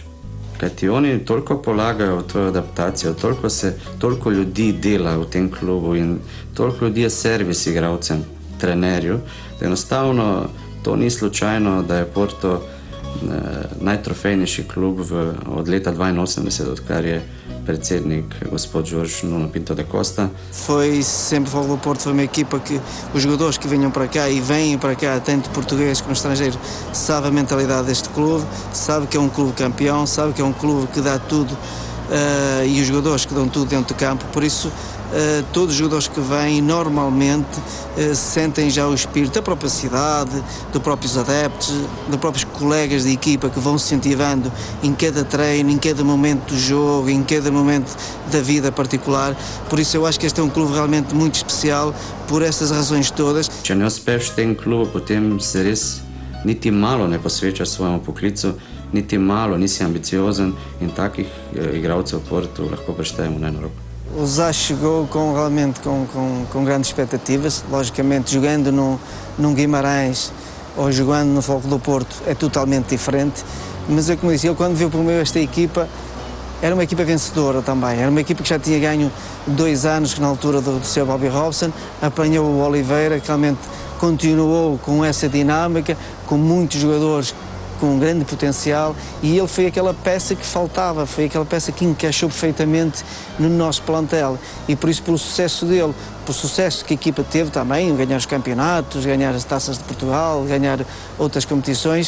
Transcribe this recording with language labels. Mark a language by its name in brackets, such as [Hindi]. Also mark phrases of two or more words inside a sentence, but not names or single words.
[Slovenian] Kajti oni toliko polagajo v tvojo adaptacijo, toliko ljudi dela v tem klubu in toliko ljudi je servis igralcem, trenerju, da enostavno to ni slučajno, da je Porto najtrofejnejši klub od leta 82, odkar je predsednik gospod Jorge Nuno Pinto da Costa. [Portuguese] Foi sempre o Porto, foi uma equipa que os jogadores que vinham para cá e vêm para cá, tanto português como estrangeiro, sabe a mentalidade deste clube, sabe que é um clube campeão, sabe que é um clube que dá tudo e os jogadores que dão tudo dentro do campo, por isso todos os jogadores que vêm normalmente sentem já o espírito da própria cidade, dos próprios adeptos, dos próprios colegas de equipa que vão se incentivando em cada treino, em cada momento do jogo, em cada momento da vida particular. Por isso eu acho que este é um clube realmente muito especial por estas razões todas. [Slovenian] Če ne uspeš v tem klubu, potem se res niti malo ne posvečaš svojemu poklicu, niti malo nisi ambiciozen in takih igralcev v Portu lahko preštejemo na eno roko. [Portuguese] O Zá chegou realmente com grandes expectativas, logicamente jogando num Guimarães ou jogando no Futebol do Porto é totalmente diferente, mas é como disse, ele quando viu primeiro esta equipa, era uma equipa vencedora também, era uma equipa que já tinha ganho 2 anos na altura do seu Bobby Robson, apanhou o Oliveira, que realmente continuou com essa dinâmica, com muitos jogadores com um grande potencial, e ele foi aquela peça que faltava, foi aquela peça que encaixou perfeitamente no nosso plantel, e por isso, pelo sucesso dele, pelo sucesso que a equipa teve também, ganhar os campeonatos, ganhar as taças de Portugal, ganhar outras competições.